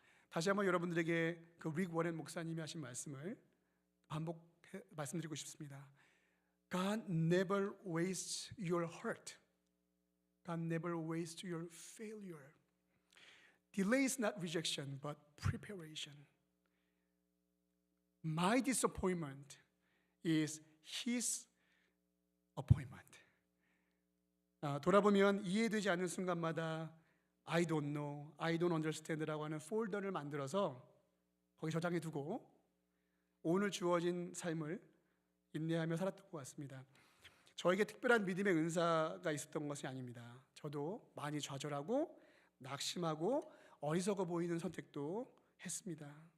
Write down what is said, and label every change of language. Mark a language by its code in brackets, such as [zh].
[ko] 다시 한번 여러분들에게 그 릭 워렌 목사님이 하신 말씀을 말씀드리고 싶습니다. [en] God never wastes your hurt. God never wastes your failure. Delay is not rejection, but preparation. My disappointment is His appointment. [ko] 돌아보면 이해되지 않는 순간마다 [en] I don't know, I don't understand [ko] 라고 하는 폴더를 만들어서 거기 저장해 두고 오늘 주어진 삶을 인내하며 살았던 것 같습니다. 저에게 특별한 믿음의 은사가 있었던 것이 아닙니다. 저도 많이 좌절하고 낙심하고 어리석어 보이는 선택도 했습니다.